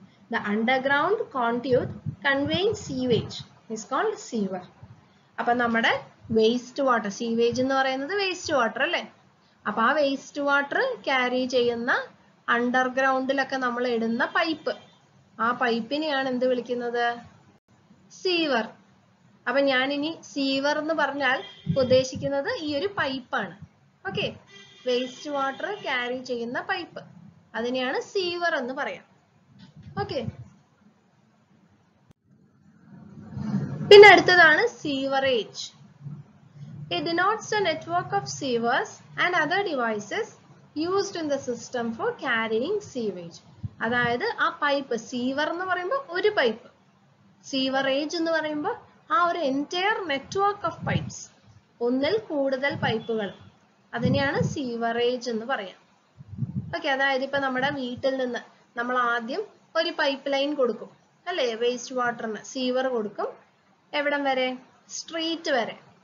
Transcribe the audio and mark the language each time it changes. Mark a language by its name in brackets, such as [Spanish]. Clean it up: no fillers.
[English] The underground conduit conveying sewage is called sewer. [Malayalam] അപ്പൊ നമ്മുടെ waste water, sewage എന്ന് പറയുന്നത് വേസ്റ്റ് വാട്ടർ അല്ലേ. അപ്പൊ ആ വേസ്റ്റ് വാട്ടർ ക്യാരി ചെയ്യുന്ന അണ്ടർഗ്രൗണ്ടിലൊക്കെ നമ്മൾ ഇടുന്ന പൈപ്പ്, ആ പൈപ്പിനെയാണ് എന്ത് വിളിക്കുന്നത്? സീവർ. അപ്പൊ ഞാനിനി സീവർ എന്ന് പറഞ്ഞാൽ ഉദ്ദേശിക്കുന്നത് ഈ ഒരു പൈപ്പാണ്. ഓക്കെ, വേസ്റ്റ് വാട്ടർ ക്യാരി ചെയ്യുന്ന പൈപ്പ്, അതിനെയാണ് സീവർ എന്ന് പറയാം. ഓക്കെ, പിന്നെ അടുത്തതാണ് sewerage. [English] It denotes the network of sewers and other devices used in the system for carrying sewage. [Malayalam] അതായത് ആ പൈപ്പ്, സീവർ എന്ന് പറയുമ്പോൾ ഒരു പൈപ്പ്, സീവറേജ് എന്ന് പറയുമ്പോൾ ആ ഒരു എൻറ്റയർ നെറ്റ്വർക്ക് ഓഫ് പൈപ്സ്, ഒന്നിൽ കൂടുതൽ പൈപ്പുകൾ, അതിനെയാണ് സീവറേജ് എന്ന് പറയാം. ഓക്കെ, അതായത് ഇപ്പൊ നമ്മുടെ വീട്ടിൽ നിന്ന് നമ്മൾ ആദ്യം ഒരു പൈപ്പ് ലൈൻ കൊടുക്കും അല്ലേ, വേസ്റ്റ് വാട്ടറിന് സീവർ കൊടുക്കും. എവിടം വരെ? സ്ട്രീറ്റ് വരെ.